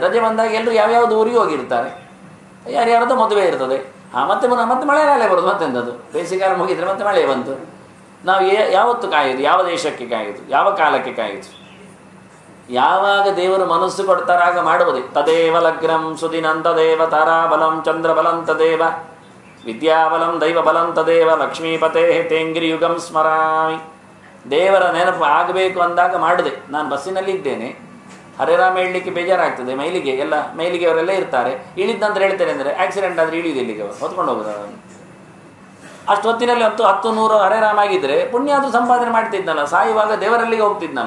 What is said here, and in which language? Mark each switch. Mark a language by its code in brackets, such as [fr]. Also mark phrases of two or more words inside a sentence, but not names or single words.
[kn] ರಜೆ ಬಂದಾಗ ಎಲ್ಲರೂ ಯಾವ್ಯಾವ್ದು ಊರಿಗೆ ಹೋಗಿರ್ತಾರೆ, ಯಾರ್ಯಾರದ್ದು ಮದುವೆ ಇರ್ತದೆ. ಮತ್ತೆ ಮಳೆಗಾಲ ಬರೋದು, ಮತ್ತೆಂಥದ್ದು ಬೇಸಿಗೆಗಾಲ ಮುಗಿದರೆ ಮತ್ತೆ ಮಳೆ ಬಂತು. ನಾವು ಯಾವತ್ತು ಕಾಯೋದು? ಯಾವ ದೇಶಕ್ಕೆ ಕಾಯೋದು? ಯಾವ ಕಾಲಕ್ಕೆ ಕಾಯೋದು? ಯಾವಾಗ ದೇವರು ಮನಸ್ಸು ಕೊಡ್ತಾರಾಗ ಮಾಡುವುದೇ. [sa] ತದೇವ ಲಗ್ನಂ ಸುದಿನಂ ತದೇವ ತಾರಾಬಲಂ ಚಂದ್ರಬಲಂ ತದೇವ ವಿದ್ಯಾಬಲಂ ದೈವಬಲಂ ತದೇವ ಲಕ್ಷ್ಮೀಪತೆ ತೇಂಗಿರಿಯುಗಂ ಸ್ಮರಾಮಿ. [kn] ದೇವರ ನೆನಪು ಆಗಬೇಕು ಅಂದಾಗ ಮಾಡಿದೆ. ನಾನು ಬಸ್ಸಿನಲ್ಲಿ ಇದ್ದೇನೆ, ಹರೇ ರಾಮ ಹೇಳಲಿಕ್ಕೆ ಬೇಜಾರಾಗ್ತದೆ. ಮೈಲಿಗೆ ಅವರೆಲ್ಲ ಇರ್ತಾರೆ. ಇಳಿದ ನಂತರ ಹೇಳ್ತೇನೆ ಅಂದರೆ ಆಕ್ಸಿಡೆಂಟ್ ಆದರೆ ಇಳಿಯುವುದು ಇಲ್ಲಿಗೆ ಅವರು ಹೊತ್ಕೊಂಡು ಹೋಗೋದು ಅವನು. ಅಷ್ಟು ಹೊತ್ತಿನಲ್ಲಿ 10-100 ಹರೇ ರಾಮ ಆಗಿದ್ದರೆ ಪುಣ್ಯ ಆದರೂ ಸಂಪಾದನೆ ಮಾಡ್ತಿದ್ನಲ್ಲ, ಸಾಯುವಾಗ ದೇವರಲ್ಲಿಗೆ ಹೋಗ್ತಿದ್ನಲ್ಲ.